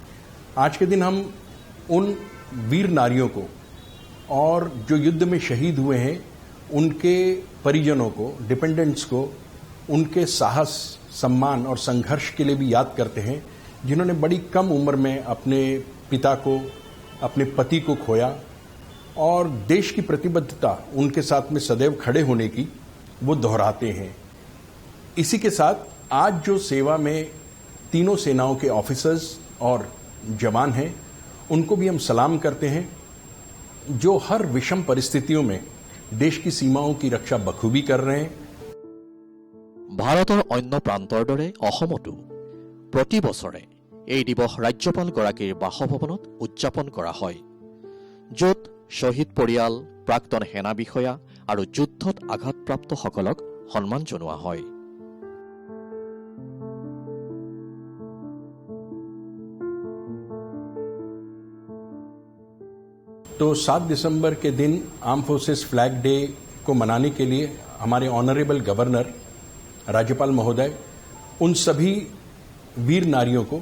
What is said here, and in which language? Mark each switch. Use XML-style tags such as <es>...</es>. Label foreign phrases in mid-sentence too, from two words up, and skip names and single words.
<hi>आज के दिन हम उन वीर नारियों को और जो युद्ध में शहीद हुए हैं उनके परिजनों को, डिपेंडेंट्स को, उनके साहस, सम्मान और संघर्ष के लिए भी याद करते हैं जिन्होंने बड़ी कम उम्र में अपने पिता को, अपने पति को खोया और देश की प्रतिबद्धता उनके साथ में सदैव खड़े होने की वो दोहराते हैं। इसी के साथ आज जो सेवा में तीनों सेनाओं के ऑफिसर्स और जवान हैं उनको भी हम सलाम करते हैं जो हर विषम परिस्थितियों में देश की सीमाओं की रक्षा बखूबी कर रहे हैं।</hi> <as>ভাৰতৰ অন্য প্ৰান্তৰ দৰে অসমতো প্ৰতি বছৰে এই দিৱস ৰাজ্যপালগৰাকীৰ বাসভৱনত উদযাপন কৰা হয়, য'ত শ্বহীদ পৰিয়াল, প্ৰাক্তন সেনা বিষয়া আৰু যুদ্ধত আঘাতপ্ৰাপ্তসকলক সন্মান জনোৱা হয়।</as> <hi>तो 7 दिसंबर के दिन आर्म फोर्सेस फ्लैग डे को मनाने के लिए हमारे</hi> <en>honourable governor</en> <hi>राज्यपाल महोदय उन सभी वीर नारियों को</hi>